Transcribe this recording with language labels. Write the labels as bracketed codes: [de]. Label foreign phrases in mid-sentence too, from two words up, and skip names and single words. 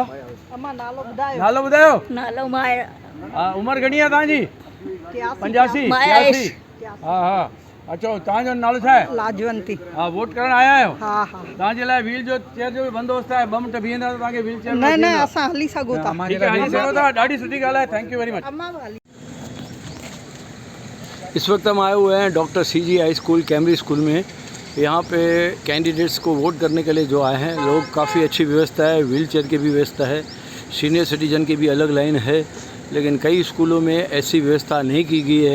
[sd] अम्मा नालो ॿुधायो। नालो ॿुधायो। नालो माया। हा, उमिरि घणी आहे तव्हांजी? 85? 83? हा हा। अचो, तव्हांजो नालो छा आहे? लाजवंती। हा, वोट करण आया आहियो? हा हा। तव्हांजे लाइ व्हील जो चेयर जो बि बंदोबस्तु आहे। 2 मिंट बीहंदा त तव्हांखे [en] wheel chair [sd] न न असां हली सघूं था। [hi] ठीक है, [sd] हली सघो था, ॾाढी सुठी ॻाल्हि आहे। [en] Thank you very much. [sd] अम्मा वाली। [hi] इस वक्त हम आए हुए हैं डॉक्टर CG हाई स्कूल कैम्ब्रिज स्कूल में। यहाँ पे कैंडिडेट्स को वोट करने के लिए जो आए हैं लोग, काफ़ी अच्छी व्यवस्था है, [en] wheel chair [hi] की भी व्यवस्था है, [en] senior citizen [hi] की भी अलग लाइन है। लेकिन कई स्कूलों में ऐसी व्यवस्था नहीं की गई है।